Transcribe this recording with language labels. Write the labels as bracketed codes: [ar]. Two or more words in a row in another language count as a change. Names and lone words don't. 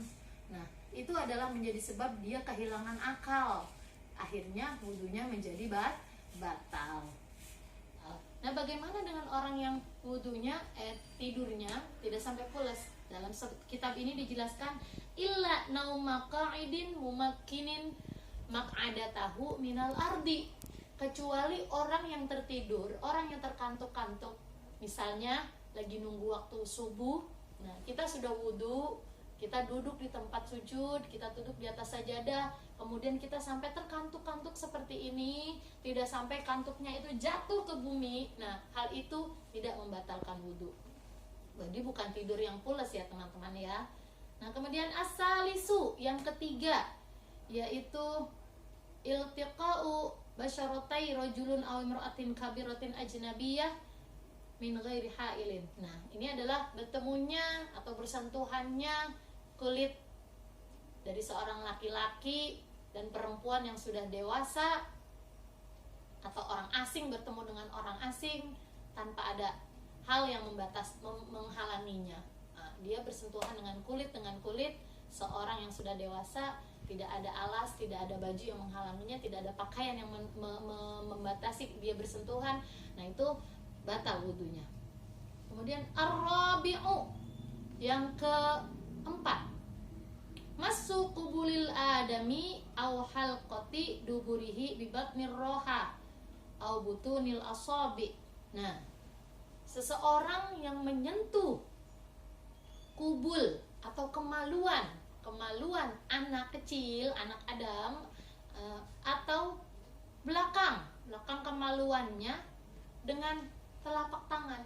[id] Nah, itu adalah menjadi sebab dia kehilangan akal. Akhirnya wudunya menjadi batal. Nah, bagaimana dengan orang yang wudunya tidurnya tidak sampai pulas? Dalam kitab ini dijelaskan [ar] إلا نوم قاعد ممكن مقعدته من الأرض. [id] Kecuali orang yang tertidur, orang yang terkantuk-kantuk, misalnya lagi nunggu waktu subuh. Nah, kita sudah wudu, kita duduk di tempat sujud, kita duduk di atas sajadah, kemudian kita sampai terkantuk-kantuk seperti ini, tidak sampai kantuknya itu jatuh ke bumi. Nah, hal itu tidak membatalkan wudu. Jadi bukan tidur yang pulas ya teman-teman ya. Nah, kemudian as-salisu, yang ketiga, yaitu [ar] التقاء بشرتي رجل أو امرأة كبيرة أجنبية من غير حائل. [id] Nah, ini adalah bertemunya atau bersentuhannya kulit dari seorang laki-laki dan perempuan yang sudah dewasa, atau orang asing bertemu dengan orang asing tanpa ada hal yang menghalanginya. Nah, dia bersentuhan dengan kulit seorang yang sudah dewasa, tidak ada alas, tidak ada baju yang menghalanginya, tidak ada pakaian yang membatasi dia bersentuhan. Nah, itu batal wudunya. Kemudian ar-rabi'u, yang keempat, [ar] مس قبل الآدمي أو حلقة دبره ببطن الراحة أو بطون الأصابع. [id] Nah, seseorang yang menyentuh kubul atau kemaluan anak kecil, anak Adam, atau belakang menampakkan kemaluannya dengan telapak tangan.